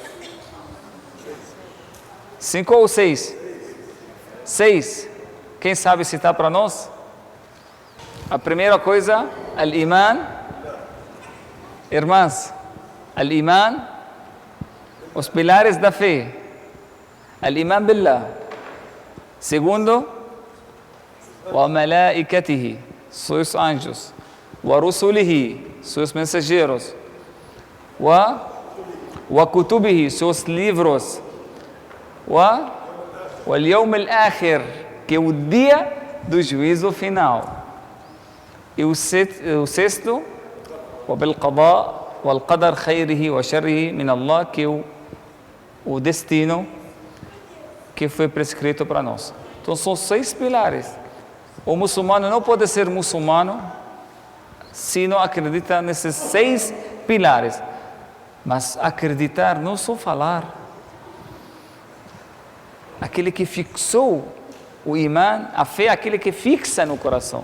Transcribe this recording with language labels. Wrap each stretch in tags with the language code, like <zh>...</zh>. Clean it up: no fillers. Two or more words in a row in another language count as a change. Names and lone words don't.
<pt>5 ou 6? 6. Quem sabe citar para nós? A primeira coisa, al-iman. Irmãs, al-iman, os pilares da fé.</pt> <ar>الإيمان بالله. Segundo, وملائكته,</ar> <pt>seus anjos.</pt> <ar>ورسله,</ar> <pt>seus mensageiros.</pt> <ar>وكتبه,</ar> <pt>seus livros.</pt> <ar>واليوم الآخر,</ar> <pt>que é o dia do juízo final. E o sexto,</pt> <ar>وَبِالْقَضَاءِ وَالْقَدَرْ خَيْرِهِ وَشَرِّهِ مِنَ اللَّهِ,</ar> <pt>que é o destino que foi prescrito para nós. Então são 6 pilares. O muçulmano não pode ser muçulmano se não acredita nesses 6 pilares. Mas acreditar, não só falar. Aquele que fixou o imã, a fé, aquele que fixa no coração.</pt>